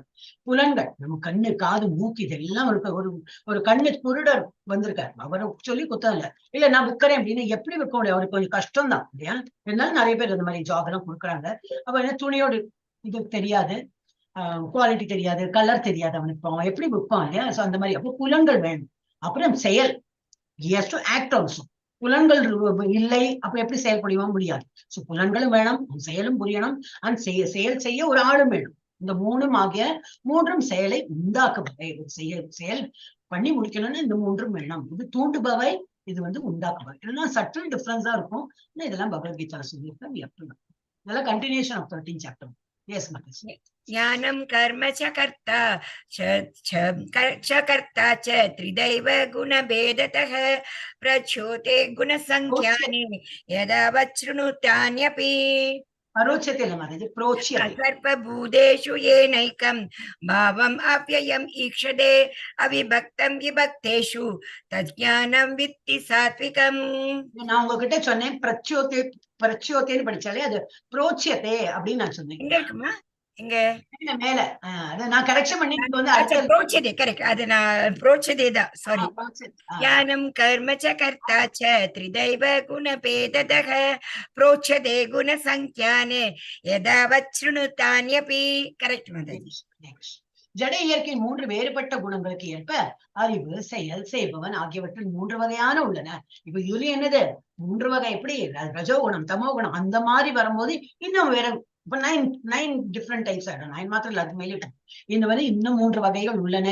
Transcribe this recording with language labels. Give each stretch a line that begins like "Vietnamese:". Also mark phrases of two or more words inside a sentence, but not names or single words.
Tamil: புலன்கள் நம்ம கண்ணு காது மூக்கு இதெல்லாம் ஒரு ஒரு கண்ணு குருடர் வந்திருக்காரு, அவரை சொல்லி குத்தம் இல்ல நான் விற்கிறேன் அப்படின்னு எப்படி விற்க முடியும், அவருக்கு கொஞ்சம் கஷ்டம் தான் இல்லையா. இருந்தாலும் நிறைய பேர் இந்த மாதிரி ஜாப் எல்லாம் கொடுக்குறாங்க. அப்ப என்ன துணியோடு இது தெரியாது, குவாலிட்டி தெரியாது, கலர் தெரியாது, அவனுக்கு அவன் எப்படி விற்பான் இல்லையா. சோ அந்த மாதிரி அப்போ புலன்கள் வேணும். அப்புறம் செயல்,
English: he has to act also.
Tamil: புலன்கள் இல்லை அப்ப எப்படி செயல்படுவா முடியாது. சோ புலன்களும் வேணும், செயலும் புரியணும், அந்த செயல் செய்ய ஒரு ஆளும் வேணும். இந்த மூன்றும் செயலை உண்டாக்குபவை. செயல் பண்ணி முடிக்கணும்னு இந்த மூன்றும் வேணும். இது தூண்டுபவை, இது வந்து உண்டாக்குபவை. இதெல்லாம் சற்று டிஃபரன்ஸா இருக்கும். இதெல்லாம் பகவத்கீதா சொல்லியிருக்கேன். இதெல்லாம்
English: continuation of 13th chapter. Yes, Mataji.
Sanskrit: ज्ञानं कर्म च कर्ता च त्रिदैव गुणभेदतः प्रच्योते गुणसंख्याने यदा वच्छृणुतान्यपि
Tamil: परोच्यते இல்ல மாதாஜி,
Sanskrit: प्रोच्यते. सर्वभूतेषु येनैकं भावम् अव्ययम् ईक्षते अविभक्तं विभक्तेषु तज्ज्ञानं वित्ति सात्विकम्.
Tamil: நான் உங்ககிட்ட சொன்னேன் பிரச்சோத்தேன்னு படிச்சாலே அது புரோச்சியத்தே அப்படின்னு நான் சொன்னேன். எங்க இருக்குமா, எங்க மேல அத நான் கரெக்ஷன் பண்ணி வந்து
Hindi: अच्छा प्रोच्यते, करेक्ट,
Tamil: அது நான் प्रोच्यते தான், சாரி.
Sanskrit: ज्ञानं कर्म च कर्ता च त्रिदैव गुणभेदतः प्रोच्यते गुणसंख्याने यदा वच्छृणुतान्यपि,
English: correct Mataji.
Tamil: ஜட இயற்கையின் மூன்று வேறுபட்ட குணங்களுக்கு ஏற்ப அறிவு, செயல், செய்பவன் ஆகியவற்றில் மூன்று வகையான உள்ளன. இப்ப இதுல என்னது மூன்று வகை, எப்படி ரஜோ குணம், தமோ குணம் அந்த மாதிரி வரும்போது இன்னும் வேற இப்ப
English: 9 different types
Tamil: ஆயிடும். 9 மாத்திரம் இல்ல, அது மேலே இந்த வந்து இன்னும் மூன்று வகைகள் உள்ளன.